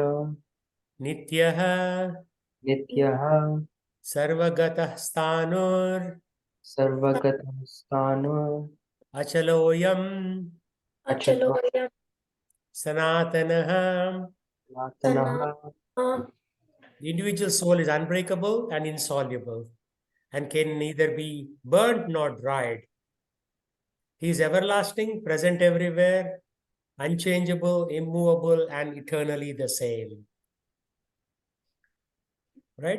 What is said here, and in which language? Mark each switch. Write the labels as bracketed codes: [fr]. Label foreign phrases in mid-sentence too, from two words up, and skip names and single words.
[sa] nityaha Nityaha सर्वगतः स्थाणुः सर्वगतः स्थाणो achaloyam Achalo Achaloyam, sanatanaha Tanaha. [en] The individual soul is unbreakable and insoluble and can neither be burned nor dried. He is everlasting, present everywhere, unchangeable, immovable, and eternally the same. Right?